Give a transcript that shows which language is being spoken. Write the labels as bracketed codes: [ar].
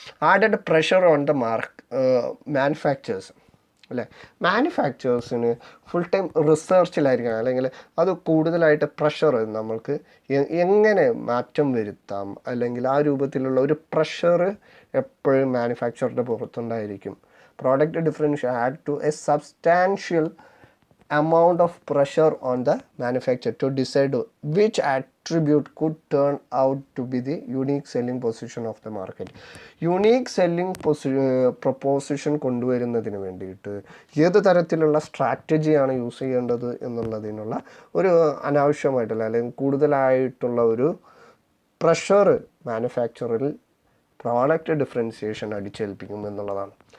[en] Added pressure on the manufacturers അല്ലേ. [ml] മാനുഫാക്ചേഴ്സിന് full time റിസർച്ചിലായിരിക്കണം, അല്ലെങ്കിൽ അത് കൂടുതലായിട്ട് പ്രഷർ നമ്മൾക്ക് എങ്ങനെ മാറ്റം വരുത്താം, അല്ലെങ്കിൽ ആ രൂപത്തിലുള്ള ഒരു പ്രഷർ എപ്പോഴും മാനുഫാക്ചറുടെ പുറത്തുണ്ടായിരിക്കും. [en] Product differentiation add to a substantial amount of pressure on the manufacturer to decide which attribute could turn out to be the unique selling position of the market. [ml] Unique selling proposition കൊണ്ടുവരുന്നതിന് വേണ്ടിയിട്ട് ഏത് തരത്തിലുള്ള സ്ട്രാറ്റജിയാണ് use ചെയ്യേണ്ടത് എന്നുള്ളതിനുള്ള ഒരു അനാവശ്യമായിട്ടുള്ള അല്ലെങ്കിൽ കൂടുതലായിട്ടുള്ള ഒരു പ്രഷർ മാനുഫാക്ചറിൽ പ്രോഡക്റ്റ് ഡിഫറൻസിയേഷൻ അടിച്ചേൽപ്പിക്കും എന്നുള്ളതാണ്.